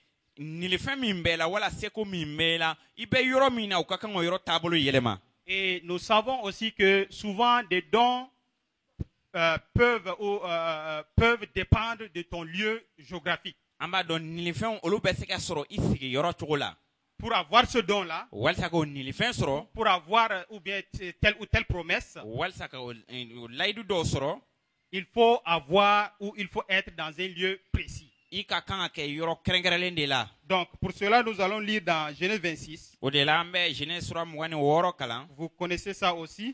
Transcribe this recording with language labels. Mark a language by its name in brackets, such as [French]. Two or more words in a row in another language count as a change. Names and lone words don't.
[Bambara] Nili fɛn min bɛ la wala seko min bɛ la i bɛ yɔrɔ min na o ka kan o yɔrɔ taabolo yɛlɛma. [French] Et nous savons aussi que souvent des dons peuvent dépendre de ton lieu géographique. [Bambara] An b'a dɔn nili fɛnw olu bɛ se ka sɔrɔ i sigi yɔrɔ cogo la. [French] Pour avoir ce don-là, [Bambara] Walisa k'o nili fɛn sɔrɔ. [French] pour avoir ou bien telle ou telle promesse, [Bambara] Walisa ka o layidu dɔw sɔrɔ. [French] il faut avoir ou il faut être dans un lieu précis. [Bambara] I ka kan ka kɛ yɔrɔ kɛrɛnkɛrɛnlen de la. [French] Donc, pour cela, nous allons lire dans Genèse 26. [Bambara] O de la an bɛ Genèse sura 26 kalan. [French] Vous connaissez ça aussi.